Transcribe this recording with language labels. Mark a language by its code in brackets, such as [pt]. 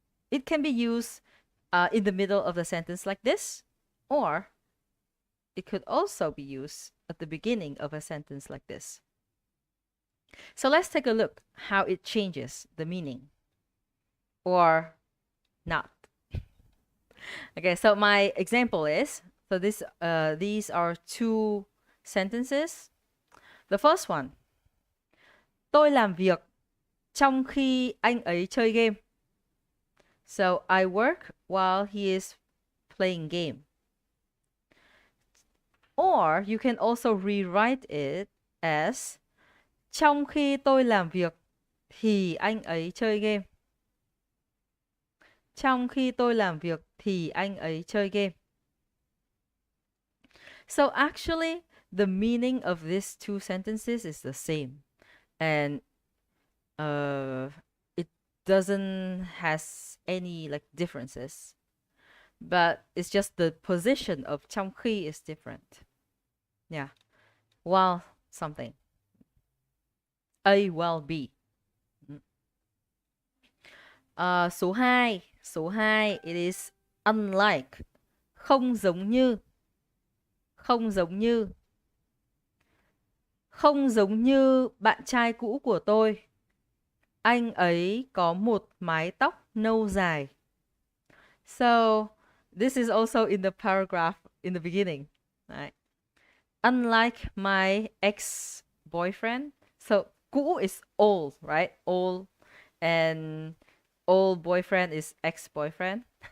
[en] It can be used in the middle of the sentence like this, or it could also be used at the beginning of a sentence like this. So let's take a look how it changes the meaning or not. Okay, so my example is, so these are two sentences. The first one, [vi] tôi làm việc trong khi anh ấy chơi game. [en] So I work while he is playing game. Or you can also rewrite it as [vi] trong khi tôi làm việc thì anh ấy chơi game. Trong khi tôi làm việc thì anh ấy chơi game. [en] So actually, the meaning of these two sentences is the same. And it doesn't has any like differences. But it's just the position of [vi] trong khi [en] is different. Yeah. While something. A while B. [vi] Số 2, [en] it is unlike, [vi] không giống như, không giống như, không giống như bạn trai cũ của tôi. Anh ấy có một mái tóc nâu dài. [en] So, this is also in the paragraph in the beginning. Right? Unlike my ex-boyfriend. So, cũ is old, right? Old. And old boyfriend is ex-boyfriend.